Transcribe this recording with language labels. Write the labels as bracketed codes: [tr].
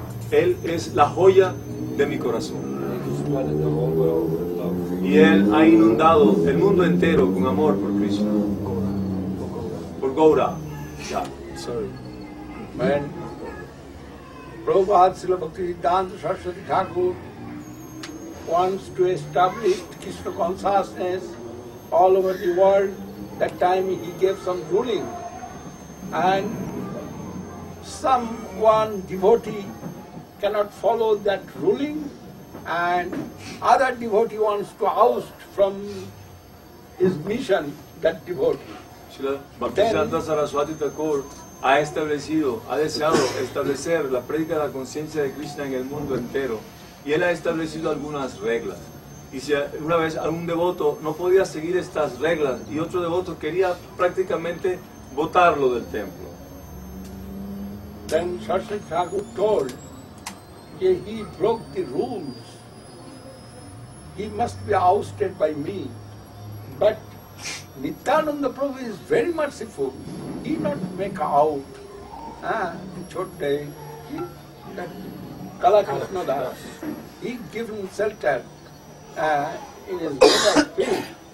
[es] Él es la joya de mi corazón. Y él ha inundado el mundo entero con amor por Krishna, por Gaura. [en] When Prabhupada Srila Bhakti Saraswat Thakur wants to establish Krishna consciousness all over the world, that time he gave some ruling, and someone devotee cannot follow that ruling, and other devotee wants to oust from his mission that devotee. [es] Srila Bhakti Saraswat Thakur ha deseado establecer la prédica de la conciencia de Krishna en el mundo entero, y él ha establecido algunas reglas. Y si una vez algún devoto no podía seguir estas reglas y otro devoto quería prácticamente botarlo del templo. [en] Then Saraswat Thakur told that he broke the rules. He must be ousted by me. But Nityananda Prabhu is very merciful. He not make out. Chotte, that Kala Krishna Das, he give him shelter in his mother's feet.